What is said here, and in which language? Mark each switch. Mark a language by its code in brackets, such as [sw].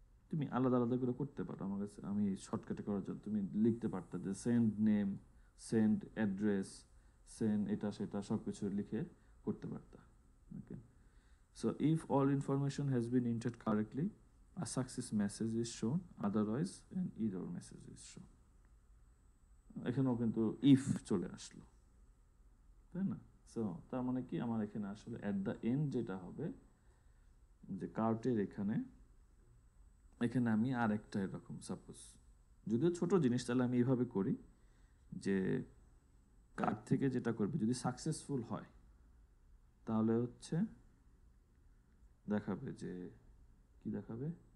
[bn] তুমি আলাদা আলাদা করে করতে পারো, আমার কাছে আমি শর্টকাটে করার জন্য তুমি লিখতে পারতে যে send name, send address, send এটা সেটা সব কিছু লিখে করতে পারতা। [en] Okay, so if all information has been entered correctly a success message is shown, otherwise an error message is shown. [bn] এখানেও কিন্তু ইফ চলে আসলো, তাই না? সো তার মানে কি আমার এখানে আসলে অ্যাট দ্য এন্ড যেটা হবে যে কার্টের এখানে আমি আরেকটা এরকম সাপোজ, যদিও ছোট জিনিস, তাহলে আমি এইভাবে করি যে কার্ট থেকে যেটা করবে যদি সাকসেসফুল হয় তাহলে হচ্ছে দেখাবে যে কি দেখাবে,